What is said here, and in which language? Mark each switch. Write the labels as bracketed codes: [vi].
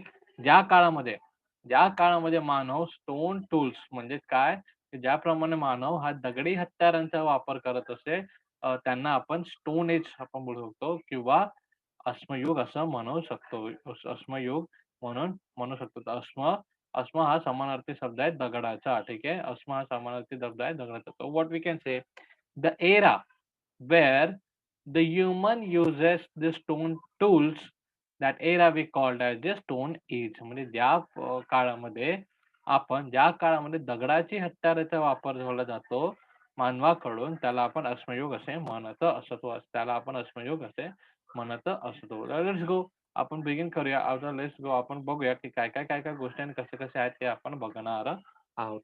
[mr] आणि ज्या काळामध्ये ज्या काळामध्ये मानव स्टोन टूल्स म्हणजे काय, की ज्याप्रमाणे मानव हा दगडी हत्यारांचा वापर करत असे, त्यांना आपण स्टोन एज आपण बोलू शकतो किंवा अश्मयुग असं म्हणू शकतो. अश्मयुग म्हणून म्हणू शकतो. तर अश्म हा समानार्थी शब्द आहे दगडाचा. ठीक आहे. अश्म हा समानार्थी शब्द आहे दगडाचा. [en] So what we can say, the era where the human uses the stone tools, that era we called as the stone age. [mr] म्हणजे ज्या काळामध्ये ज्या काळामध्ये दगडाची हत्याराचा वापर केला जातो मानवाकडून, त्याला आपण अश्मयुग असे म्हणत असतो. त्याला आपण अश्मयुग असे म्हणत असतो. [en] let's go, [mr] आपण बिगिन करूया. आता [en] let's go, [mr] आपण बघूया की काय गोष्टी आणि कसे आहेत ते आपण बघणार आहोत.